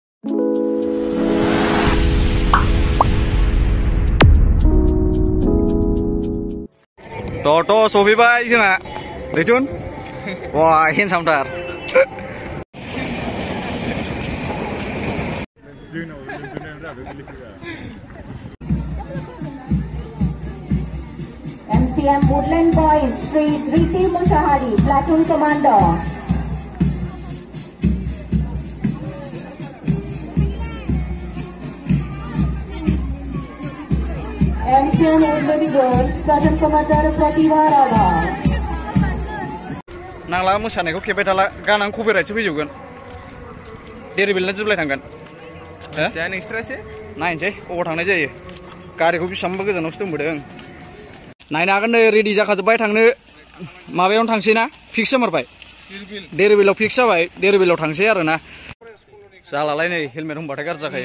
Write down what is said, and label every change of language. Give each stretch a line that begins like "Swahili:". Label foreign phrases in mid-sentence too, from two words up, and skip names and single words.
Bodo: Toto सफैबाय जोंहा दैथुन वा हेन्डसामथार
English: MCM Woodland Point Sri Riti Mushahari Platoon Commander. MCM Woodland Girls Platoon Commander Pratibha Rava.
Bodo: नांला मोसानायखौ खेबबाय थाला गानां कपिराइटसो फैजोबगोन डेरिबेलना जिबलाय थांगोन हो नोंस्रासो नायनोसै अबाव थांनाय जायो गारिखौ बेसेबांबा गोजानावसो दोनबोदों नायनो हागोन नै रेडि जाखाजोब्बाय थांनो माबायावनो थांसै ना फिक्स जामारबाय डेरिबेलाव फिक्स जाबाय डेरिबेलाव थांसै आरो ना जालालाय नै हेलमेट हमबाथाय गाज्रि जाखायो